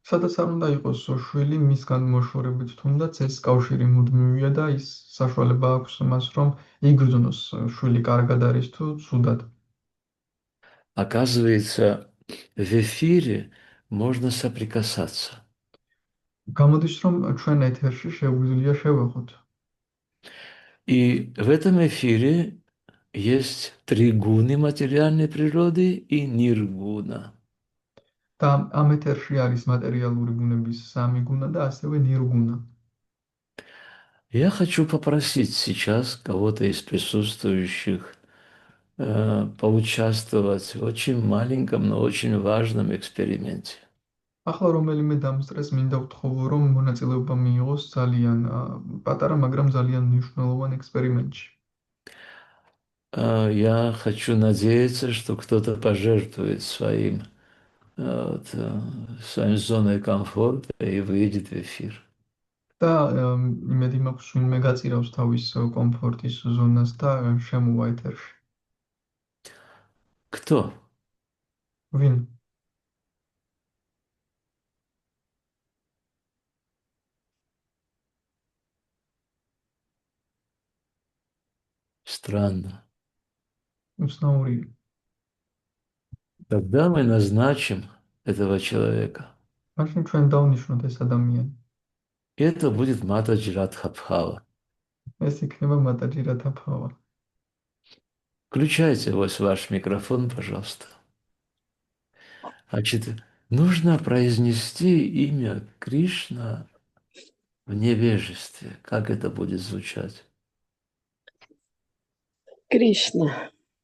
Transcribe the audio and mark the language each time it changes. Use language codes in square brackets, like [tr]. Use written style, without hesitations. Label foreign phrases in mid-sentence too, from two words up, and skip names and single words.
[ka] სადაც არ უნდა იყოს შვილი, მისგან მოშორებით თუნდაც ეს კავშირი მუდმივია და ის საშუალება აქვს მას, რომ იგრძნოს შვილი კარგად არის თუ ცუდად. [ru] Оказывается, в эфире можно соприкасаться. [ka] გამოდის, რომ ჩვენ ეთერში შეგვიძლია შევეხოთ. [ru] И в этом эфире есть три гуны материальной природы и ниргуна. [ka] და ამ ეთერში არის მატერიალური გუნების სამი გუნა და ასევე ნირგუნა. [ru] Я хочу попросить сейчас кого-то из присутствующих поучаствовать в очень маленьком, но очень важном эксперименте. [ka] ახლა რომელიმე დამსწრეს მინდა ვთხოვო, რომ მონაწილეობა მიიღოს ძალიან პატარა, მაგრამ ძალიან მნიშვნელოვან ექსპერიმენტში. [ru] Я хочу надеяться, что кто-то пожертвует своим зоной комфорта и выйдет в эфир. [ka] და იმედი მაქვს, ვინმე გაწირავს თავის კომფორტის ზონას და შემოვა ეთერში. [ru] Кто? [ka] ვინ? [ru] Странно. [ka] უცნაურია. [ru] Когда мы назначим этого человека, [ka] მაშინ ჩვენ დავნიშნოთ ეს ადამიანი. [ru] это будет Матаджи Радхабхава. [ka] ეს იქნება მატაჯი რათაფავა. [ru] Включайте ваш микрофон, пожалуйста. Значит, нужно произнести имя Кришна в невежестве. Как это будет звучать? Кришна.